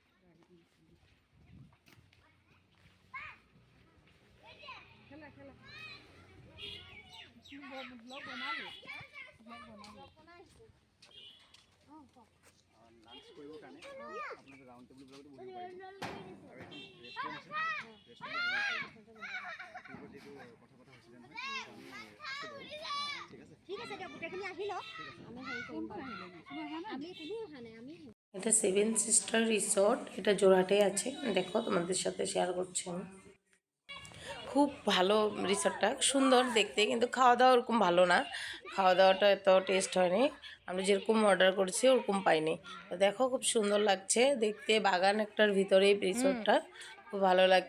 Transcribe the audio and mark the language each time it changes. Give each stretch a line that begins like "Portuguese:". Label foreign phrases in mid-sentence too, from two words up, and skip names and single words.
Assamese: লাঞ্চ কৰিবৰ কাৰণে আপোনালোকে
English: round table
Assamese: বিলাকতো বহিব পাৰিব আৰু এখন ৰেষ্টুৰেণ্ট আছে ৰেষ্টুৰেণ্টত যিটো কথা হৈছিলে নহয় আমি আছোঁ বাৰু। ঠিক আছে দিয়ক, গোটেইখিনি আহি লওক, আমি হেৰি কৰিম বাৰু। আমি কোনো অহা নাই, আমি এটা সেভেন সিস্টার রিসোর্ট, এটা জোড়হাটে আছে।
Bangla: দেখো তোমাদের সাথে শেয়ার করছি আমি। খুব ভালো রিসোর্টটা, সুন্দর দেখতে, কিন্তু খাওয়া দাওয়া ওরকম ভালো না। খাওয়া দাওয়াটা এত টেস্ট হয়নি, আমরা যেরকম অর্ডার করছি ওরকম পাইনি। তো দেখো খুব সুন্দর লাগছে দেখতে, বাগান একটার ভিতরেই রিসোর্টটা, খুব ভালো লাগছে।